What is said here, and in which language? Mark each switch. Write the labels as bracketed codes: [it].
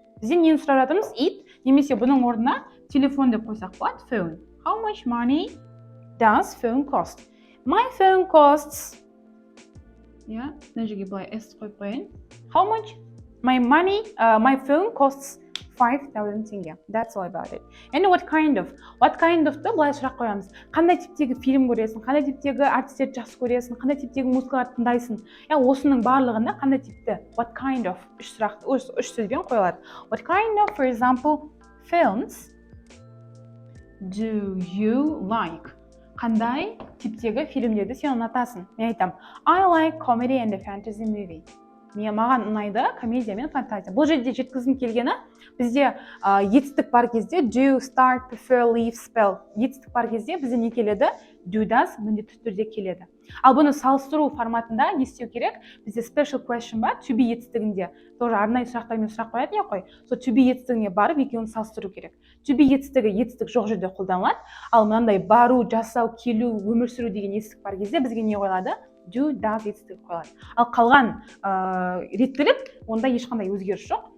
[kk] Бізде нені сұрап жатырмыз? It, немесе бұның орнына телефон деп қойсақ болады, phone. [en] How much money does phone cost? My phone costs, [kk] мына жерге былай s қойып қояйын. [en] How much? My phone costs 5,000 теңге. That's all about it. And what kind of? [kk] What kind of-ты былай сұрақ қоямыз. Қандай типтегі фильм көресің, қандай типтегі артистерді жақсы көресің, қандай типтегі музыкаларды тыңдайсың. Осының барлығында қандай типті? [en] What kind of? [kk] Үш сөзбен қойылады. [en] What kind of, for example, films do you like? [kk] Қандай типтегі фильмдерді сен ұнатасың? Мен айтам, [en] I like comedy and fantasy movie. [kk] Маған ұнайды комедия мен фантазия. Бұл жерде жеткізгім келгені, бізде етістік бар кезде do, start, prefer, leave, spell. Етістік бар кезде бізде не келеді? Do, does міндетті түрде келеді. Ал бұны салыстыру форматында не істеу керек? Бізде special question бар, to be етістігінде. Тоже арнайы сұрақтармен сұрақ қоятын я қой. So to be етістігіне барып екеуін салыстыру керек. To be етістік жоқ жерде қолданылады. Ал мынандай бару, жасау, келу, өмір сүру деген етістік бар кезде бізге не қойылады? Do, does етістігі қойылады. Ал қалған реттілік, онда ешқандай өзгеріс жоқ.